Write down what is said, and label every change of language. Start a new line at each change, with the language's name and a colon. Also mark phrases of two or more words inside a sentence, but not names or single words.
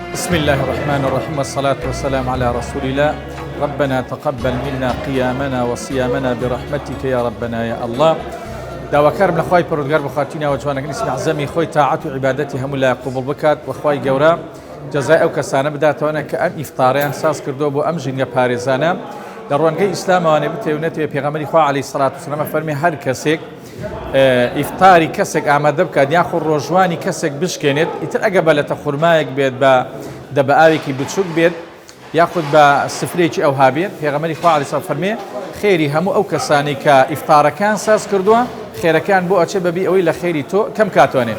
Arabic: بسم الله الرحمن الرحيم والصلاة والسلام على رسول الله. ربنا تقبل منا قيامنا وصيامنا برحمتك يا ربنا يا الله.
Central Kurdish: داواکارم لە خوای پەروەردگار بخاتینەوە جوانەکەی عەزەمی خۆی تاعات و عیبادەتی هەموو لای قبول بکات و خوای گەورە جەزای ئەو کەسانە بداتەوە کە ئەم ئیفتاریان ساز کردو بۆ ئەم ژینگە پارێزانە لە ڕوانگەی ئیسلامەوانێ بتێونێتەوە. پێغەمبەری خوا
Arabic: عەلەیهی سەڵات وسەلام
Central Kurdish: فەرمی هەر کەسێک ئیفتاری کەسێک ئامادە بکات یاخۆ ڕۆژوانی کەسێک بشکێنێت، ئیتر ئەگە بەلەتە خوورمایەک بێت بە دەبە ئاوێکی بچووک بێت یاخود بە سفرێکی ئەوها بێت، پێغەمبەری خوا
Arabic: عەلەیهی سەڵات
Central Kurdish: فەرمێ خێری هەموو ئەو کەسانی کە ئیفتارەکان ساز کردووە خێرەکان بۆ ئەچێ بەبێ ئەوەی لە خێری تۆ کەم کاتوانێت.